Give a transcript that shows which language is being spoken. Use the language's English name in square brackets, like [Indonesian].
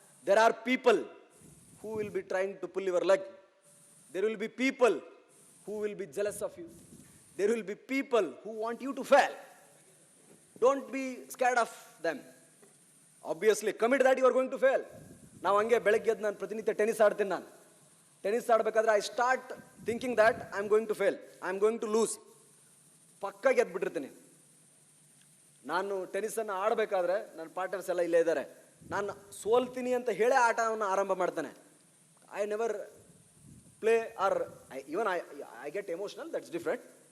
[English] There are people who will be trying to pull your leg. There will be people who will be jealous of you. There will be people who want you to fail. Don't be scared of them. Obviously, commit that you are going to fail. [Kannada] ನಾವು ಹಂಗೆ ಬೆಳಗ್ಗೆ ಎದ್ದು ನಾನು ಪ್ರತಿನಿತ್ಯ tennis ಆಡ್ತೀನಿ. ನಾನು tennis ಆಡಬೇಕಾದ್ರೆ [English] I start thinking that I am going to fail, I am going to lose. [Kannada] ಪಕ್ಕ ಗೆದ್ಬಿಟ್ಟಿರ್ತೀನಿ. ನಾನು ಟೆನಿಸನ್ನು ಆಡಬೇಕಾದ್ರೆ ನನ್ನ ಪಾರ್ಟ್ನರ್ಸ್ ಎಲ್ಲ ಇಲ್ಲೇ ಇದ್ದಾರೆ. ನಾನು ಸೋಲ್ತೀನಿ ಅಂತ ಹೇಳೇ ಆಟವನ್ನು ಆರಂಭ ಮಾಡ್ತಾನೆ. [English] I never play or I get emotional, that's different.